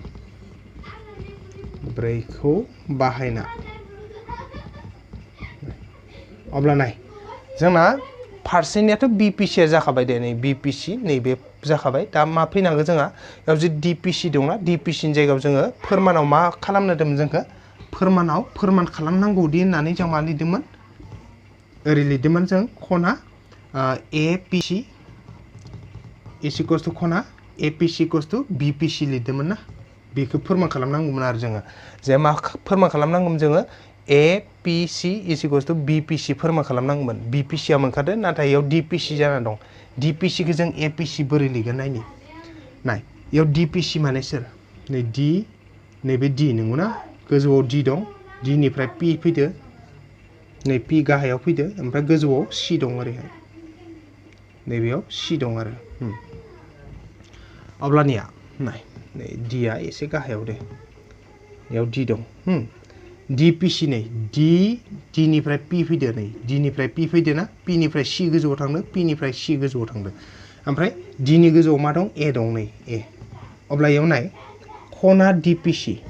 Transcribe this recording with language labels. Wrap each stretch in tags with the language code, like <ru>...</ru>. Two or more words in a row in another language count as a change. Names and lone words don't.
<brx>अब्ला नाय जोंना फारसेनियाथ' BPC आ जाखाबाय दे नै BPC नैबे जाखाबाय दा मा फैनांगौ जोंहा बेयाव जे DPC दंना DPC नि जायगायाव जोङो फोरमानाव मा खालामनो होदोंमोन जोंखौ फोरमान खालामनांगौदि होननानै जों मा लिरदोंमोन ओरै लिरदोंमोन जों खना APC</brx> <en>is equals to</en> <brx>खना APC</brx> <en>equals to</en> <brx>BPC लिरदोंमोन ना बेखौ फोरमान खालामनांगौमोन आरो जोङो जे मा फोरमान खालामनांगौमोन जोङो APC</brx> <en>is equals to</en> <brx>BPC फोरमान खालामनांगौमोन BPC आ मोनखादो नाथाय इयाव DPC जाना दं DPC खौ जों APC बोरै लिरगोन नाय इयाव DPC माने सोर नै D नैबे D नंगौना गोजौआव D दं D निफ्राय P फैदो नै P गाहायाव फैदो ओमफ्राय गोजौआव C दं ओरैहाय नैबेयाव C दं आरो अब्लानिया नाय नै D आ एसे गाहायाव दे इयाव D दं DPC नै D निफ्राय P फैदो नै D निफ्राय P फैदो ना P निफ्राय C गोजौआव थांदो P निफ्राय C गोजौआव थांदो ओमफ्राय D नि गोजौआव मा दं A दं नै A अब्ला इयाव नाय खना DPC</brx>